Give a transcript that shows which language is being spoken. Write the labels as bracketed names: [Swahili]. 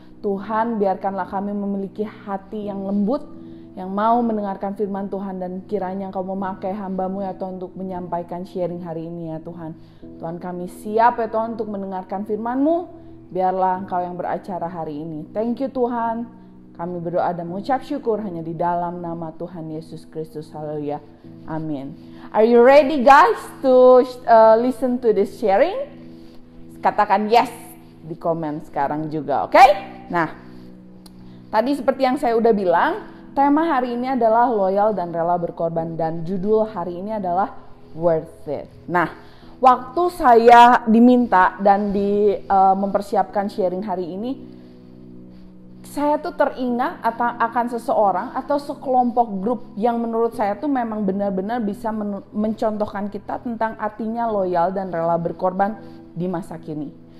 [Indonesian] Tuhan, biarkanlah kami memiliki hati yang lembut, yang mau mendengarkan firman Tuhan, dan kiranya Engkau memakai hamba-Mu ya Tuhan untuk menyampaikan sharing hari ini ya Tuhan. Tuhan, kami siap ya Tuhan untuk mendengarkan firman-Mu. Biarlah Engkau yang beracara hari ini. [English] Thank you [Indonesian] Tuhan. Kami berdoa dan mengucap syukur hanya di dalam nama Tuhan Yesus Kristus. Haleluya. Amin. [English] Are you ready guys to listen to this sharing? [Indonesian] Katakan yes di komen sekarang juga, oke? Nah, tadi seperti yang saya udah bilang, tema hari ini adalah loyal dan rela berkorban, dan judul hari ini adalah Worth It. Nah, waktu saya diminta dan mempersiapkan sharing hari ini, saya tuh teringat akan seseorang atau sekelompok grup yang menurut saya tuh memang benar-benar bisa mencontohkan kita tentang artinya loyal dan rela berkorban di masa kini.